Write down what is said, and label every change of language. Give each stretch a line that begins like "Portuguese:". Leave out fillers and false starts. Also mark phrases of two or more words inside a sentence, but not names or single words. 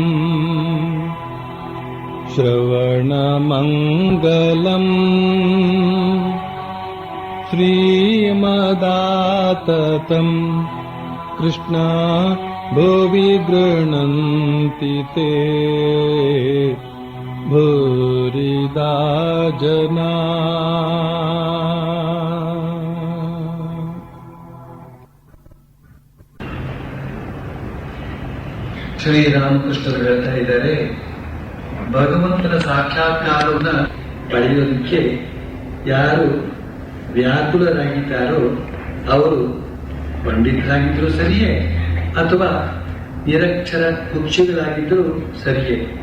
Sanskrit: श्रवणमङ्गलम् श्रीमदाततम् कृष्णा भुवि गृह्णन्ति ते भूरिदा जना।
Kannada: ಶ್ರೀರಾಮಕೃಷ್ಣರು ಹೇಳ್ತಾ ಇದ್ದಾರೆ, ಭಗವಂತನ ಸಾಕ್ಷಾತ್ಕಾರವನ್ನ ಪಡೆಯೋದಕ್ಕೆ ಯಾರು ವ್ಯಾಕುಲರಾಗಿದ್ದಾರೋ ಅವರು ಪಂಡಿತರಾಗಿದ್ದರೂ ಸರಿಯೇ ಅಥವಾ ನಿರಕ್ಷರ ಕುಕ್ಷಿಗಳಾಗಿದ್ದರೂ ಸರಿಯೇ,